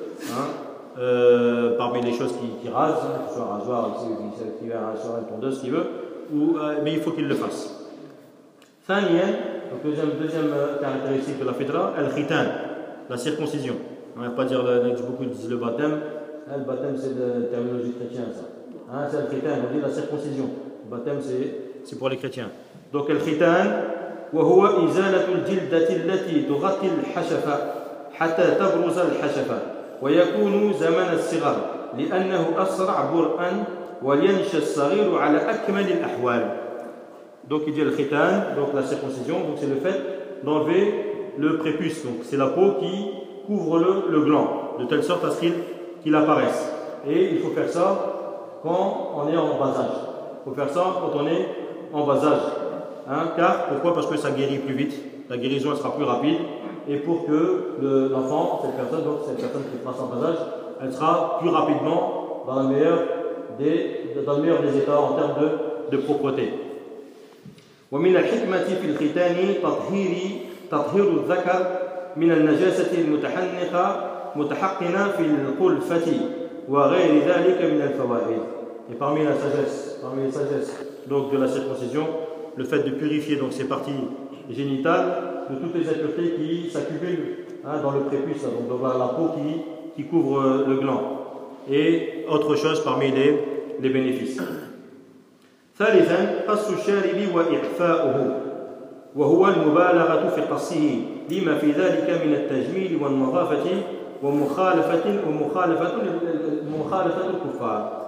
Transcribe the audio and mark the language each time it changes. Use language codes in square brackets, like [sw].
[fr] hein, parmi les choses qui rase, hein, que ce soit un rasoir, un tondeuse, ce qu'il veut, mais il faut qu'il le fasse. Thaniyan, donc deuxième caractéristique de la fitra, el khitan, la circoncision. On va pas dire beaucoup disent le baptême. Le baptême c'est de terminologie chrétienne ça. Hein, c'est le khitan, on dit la circoncision. Le baptême c'est pour les chrétiens. Donc le khitan, [ar] وهو إزالة الجلدة التي تغطي الحشفة حتى تبرز الحشفة ويكون زمن الصغر لأنه أسرع برأً ولينش الصغير على أكمل الأحوال. [fr] Donc il dit le khitan, donc la circoncision, donc c'est le fait d'enlever le prépuce, donc c'est la peau qui couvre le gland de telle sorte à ce qu'il apparaisse. Et il faut faire ça quand on est en bas âge. Il faut faire ça quand on est en bas âge. Hein, car pourquoi? Parce que ça guérit plus vite, la guérison elle sera plus rapide. Et pour que l'enfant, cette personne qui passe en bas âge, elle sera plus rapidement dans le meilleur des états en termes de propreté. [ar] ومن الحكمة في الختان تطهير الذكر من النجاسة المتحنقة متحقنة في القلفة وغير ذلك من الفوائد. [fr] Et parmi les sagesses, donc de la circoncision, le fait de purifier donc ces parties génitales de toutes les impuretés qui s'accumulent, hein, dans le prépuce, donc dans la peau qui couvre le gland. Et autre chose parmi les bénéfices. [ar] ثالثا قص الشارب وإعفاؤه وهو المبالغة في قصه لما في ذلك من التجميل والنظافة ومخالفة الكفار.